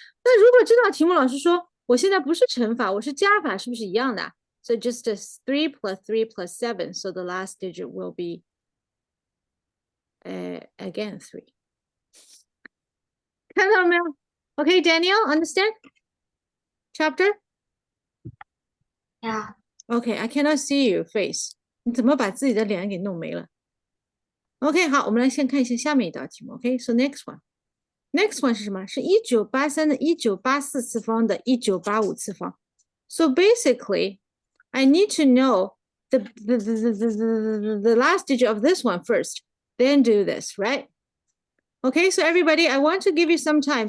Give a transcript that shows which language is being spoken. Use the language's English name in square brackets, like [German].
[Chinese] 那如果这道题目老师说我现在不是乘法，我是加法，是不是一样的？ [English] So just 3 plus 3 plus 7, so the last digit will be again 3. [Chinese] 看到了没有 [English] ？Okay, Daniel, understand? Chapter? Yeah. Okay, I cannot see your face. [Chinese] 你怎么把自己的脸给弄没了 ？OK， 好，我们来先看一下下面一道题目。 [English] OK，so next one. Next one [Chinese] 是什么？是1983的1984次方的1985次方。 [English] So basically, I need to know the last digit of this one first, then do this, right? Okay, so everybody, I want to give you some time.